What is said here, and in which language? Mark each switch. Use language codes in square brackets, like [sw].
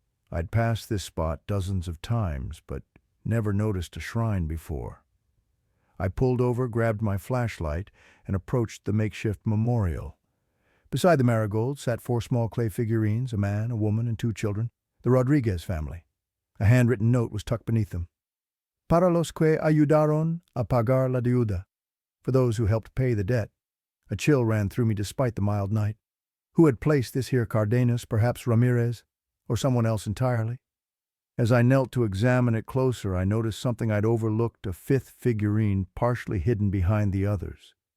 [en] I'd passed this spot dozens of times, but never noticed a shrine before. I pulled over, grabbed my flashlight, and approached the makeshift memorial. Beside the marigolds sat 4 small clay figurines, a man, a woman, and 2 children, the Rodriguez family. A handwritten note was tucked beneath them. [es] Para los que ayudaron a pagar la deuda. [en] For those who helped pay the debt. A chill ran through me despite the mild night. Who had placed this here Cardenas, perhaps Ramirez, or someone else entirely? As I knelt to examine it closer, I noticed something I'd overlooked, a 5th figurine partially hidden behind the others.